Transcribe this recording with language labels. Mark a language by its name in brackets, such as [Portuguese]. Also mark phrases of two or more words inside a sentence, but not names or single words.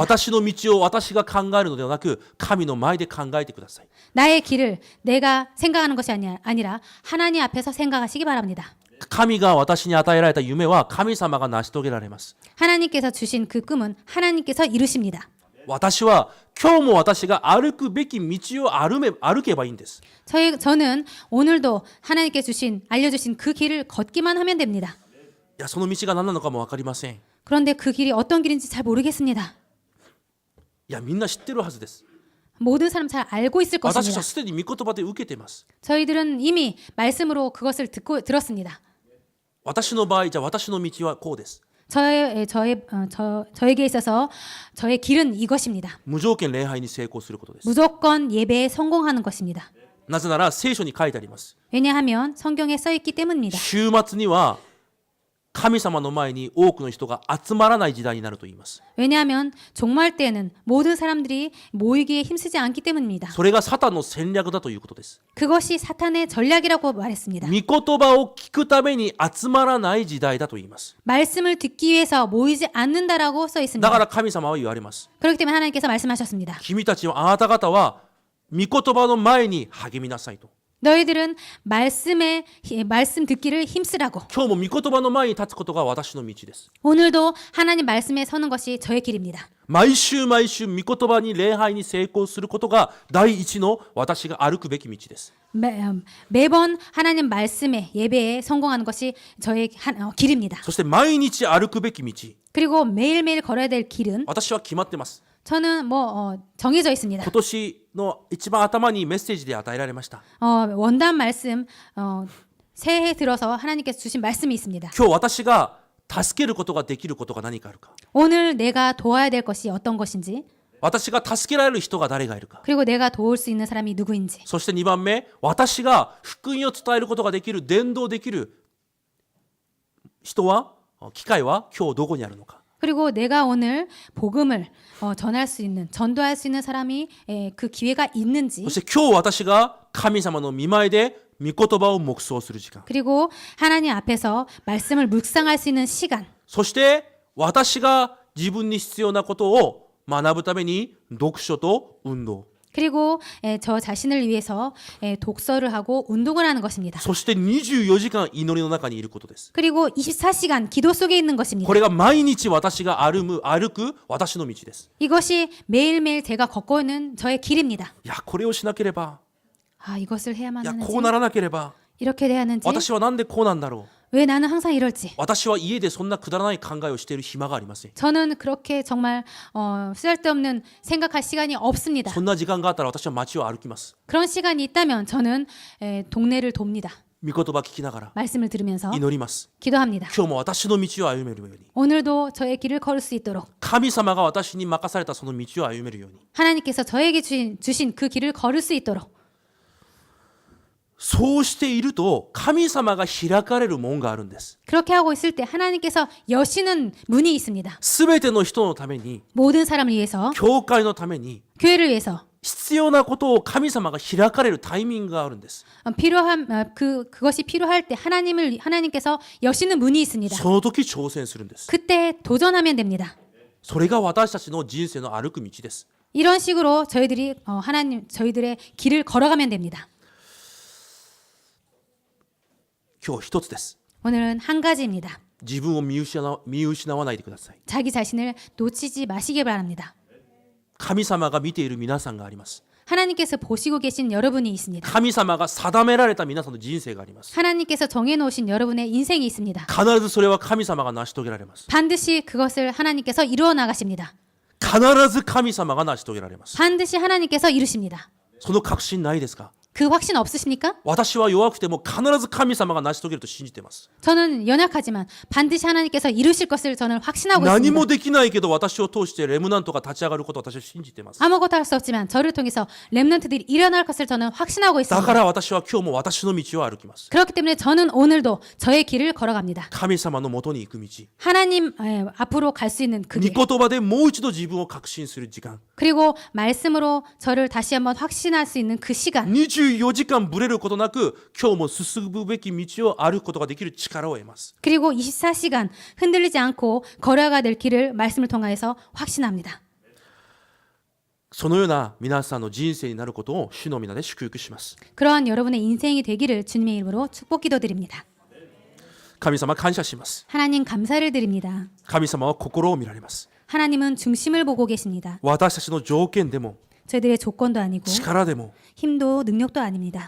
[Japanese] 私の道を私が考えるのではなく神の前で考えてください。 [Korean] 나의 길을 내가 생각하는 것이 아니라 하나님 앞에서 생각하시기 바랍니다. [Japanese] 神が私に与えられた夢は神様が成し遂げられます。 [Korean] 하나님께서 주신 그 꿈은 하나님께서 이루십니다. [Japanese] 私は今日も私が歩くべき道を歩けばいいんです。 [Korean] 저는 오늘도 하나님께 알려주신 그 길을 걷기만 하면 됩니다. [Japanese] いやその道が何なのかも分かりません。 [Korean] 그런데 그 길이 어떤 길인지 잘 모르겠습니다. [Japanese] いやみんな知ってるはずです。 [Korean] 모든 사람 잘 알고 있을 [Japanese] 私たち [Korean] 것입니다. [Japanese] はすでに御言葉で受けています。 [Korean] 저희들은 이미 말씀으로 그것을 들었습니다. [Japanese] 私の場合じゃあ私の道はこうです。 [Korean] 저에게 있어서 저의 길은 이것입니다. [Japanese] 無条件礼拝に成功することです。 [Korean] 무조건 예배에 성공하는 것입니다. [Japanese] なぜなら聖書に書いてあります。 [Korean] 왜냐하면 성경에 써 있기 때문입니다. [Japanese] 週末には神様の前に多くの人が集まらない時代になると言います。 [Korean] 왜냐하면 종말 때에는 모든 사람들이 모이기에 힘쓰지 않기 때문입니다. [Japanese] それがサタンの戦略だということです。 [Korean] 그것이 사탄의 전략이라고 말했습니다. [Japanese] 御言葉を聞くために集まらない時代だと言います。 [Korean] 말씀을 듣기 위해서 모이지 않는다라고 써 [Japanese] だ [Korean] 있습니다. [Japanese] から神様は言われます。 [Korean] 그렇기 때문에 하나님께서 말씀하셨습니다. [Japanese] 君たちはあなた方は御言葉の前に励みなさいと。 [Korean] 너희들은 말씀 듣기를 힘쓰라고. [Japanese] 今日も御言葉の前に立つことが私の道です。 [Korean] 오늘도 하나님 말씀에 서는 것이 저의 길입니다. [Japanese] 毎週毎週御言葉に礼拝に成功することが第一の私が歩くべき道です。 [Korean] 매번 하나님 말씀에 예배에 성공하는 것이 저의 길입니다. [Japanese] そして毎日歩くべき道、 [Korean] 그리고 매일매일 걸어야 될 길은 [Japanese] 私は決まってます。 [Korean] 저는 정해져 있습니다. [Japanese] 今年の一番頭にメッセージで与えられました。 [Korean] 원단 말씀 새해 들어서 하나님께서 주신 말씀이 있습니다. [Japanese] 今日私が助けることができることが何かあるか。 [Korean] 오늘 내가 도와야 될 것이 어떤 것인지, [Japanese] 私が助けられる人が誰がいるか。 [Korean] 그리고 내가 도울 수 있는 사람이 누구인지. [Japanese] そして2番目、私が福音を伝えることができる、伝道できる人は、機会は今日どこにあるのか。 [Korean] 그리고 내가 오늘 복음을 전도할 수 있는 사람이 그 기회가 있는지. [Japanese] そして今日私が神様の御前で御言葉を黙想する時間。 [Korean] 그리고 하나님 앞에서 말씀을 묵상할 수 있는 시간. [Japanese] そして私が自分に必要なことを学ぶために読書と運動。 [Korean] 그리고 저 자신을 위해서 독서를 하고 운동을 하는 것입니다. [Japanese] そして24時間祈りの中にいることです。 [Korean] 그리고 24시간 기도 속에 있는 것입니다. [Japanese] これが毎日私が歩く私の道です。 [Korean] 이것이 매일매일 제가 걷고 있는 저의 길입니다. [Japanese] いや、これをしなければ、 [Korean] 이것을 [Japanese] い [Korean] 해야만 [Japanese] や、 [Korean] 하는지, [Japanese] こうならなければ、 [Korean] 이렇게 돼야 하는지, [Japanese] 私はなんでこうなんだろう。 [Korean] 왜 나는 항상 이럴지. [Japanese] 私は家でそんなくだらない考えをしている暇がありません。 [Korean] 저는 그렇게 정말 쓸데없는 생각할 시간이 없습니다. [Japanese] そんな時間があったら私は街を歩きます。 [Korean] 그런 시간이 있다면 저는 동네를 돕니다. [Japanese] 御言葉聞きながら [Korean] 말씀을 들으면서 [Japanese] 祈ります。 [Korean] 기도합니다. [Japanese] 今日も私の道を歩めるように、 [Korean] 오늘도 저의 길을 걸을 수 있도록 [Japanese] 神様が私に任されたその道を歩めるように、 [Korean] 하나님께서 저에게 주신 그 길을 걸을 수 있도록 [Japanese] そうしていると神様が開かれる門があるんです。 [Korean] 그렇게 하고 있을 때 하나님께서 여시는 문이 있습니다. [Japanese] すべての人のために、 [Korean] 모든 사람을 위해서 [Japanese] 教会のために [Korean] 교회를 위해서 [Japanese] 必要なことを神様が開かれるタイミングがあるんです。 [Korean] 그것이 필요할 때 하나님께서 여시는 문이 있습니다. [Japanese] その時挑戦するんです。 [Korean] 그때 도전하면 됩니다. [Japanese] それが私たちの人生の歩く道です。 [Korean] 이런 식으로 저희들의 길을 걸어가면 됩니다. [Japanese] 今日一つです。 [Korean] 오늘은 한 가지입니다. [Japanese] 自分を見失わないでください。 [Korean] 자기 자신을 놓치지 마시길 바랍니다. [Japanese] 神様が見ている皆さんがあります。 [Korean] 하나님께서 보시고 계신 여러분이 있습니다. [Japanese] 神様が定められた皆さんの人生があります。 [Korean] 하나님께서 정해놓으신 여러분의 인생이 있습니다. [Japanese] 必ずそれは神様が成し遂げられます。 [Korean] 반드시 그것을 하나님께서 이루어 나가십니다. [Japanese] 必ず神様が成し遂げられます。 [Korean] 반드시 하나님께서 이루십니다. [Japanese] その確信ないですか？ [Korean] 그 확신 없으십니까? [Japanese] 私は弱くても必ず神様が成し遂げると信じています。 [Korean] 저는 연약하지만 반드시 하나님께서 이루실 것을 저는 확신하고 [Japanese] 何 [Korean] 있습니다. [Japanese] もできないけど私を通してレムナントが立ち上がることを私は信じています。 [Korean] 아무것도 할 수 없지만 저를 통해서 렘넌트들이 일어날 것을 저는 확신하고 [Japanese] だ [Korean] 있습니다. [Japanese] から私は今日も私の道を歩きます。 [Korean] 그렇기 때문에 저는 오늘도 저의 길을 걸어갑니다. [Japanese] 神様のもとに行く道。 [Korean] 하나님 앞으로 갈 수 있는 그 [Japanese] 御 [Korean] 길. [Japanese] 言葉でもう一度自分を確信する時間。 [Korean] 그리고 말씀으로 저를 다시 한번 확신할 수 있는 그 시간. [Japanese] 24 時間ぶれることなく今日も進むべき道を歩くことができる力を得ます。 [Korean] 그리고 24시간 흔들리지 않고 걸어가야 될 길을 말씀을 통하여서 확신합니다. [Japanese] そのような皆さんの人生になることを主の皆で祝福します。 [Korean] 그러한 여러분의 인생이 되기를 주님의 이름으로 축복 기도드립니다. [Japanese] 神様感謝します。 [Korean] 하나님 감사를 드립니다. [Japanese] 神様は心を見られます。 [Korean] 하나님은 중심을 보고 계십니다. [Japanese] 私たちの条件でも [Korean] 저희들의 조건도 아니고 [Japanese] 力でも [Korean] 힘도 능력도 아닙니다.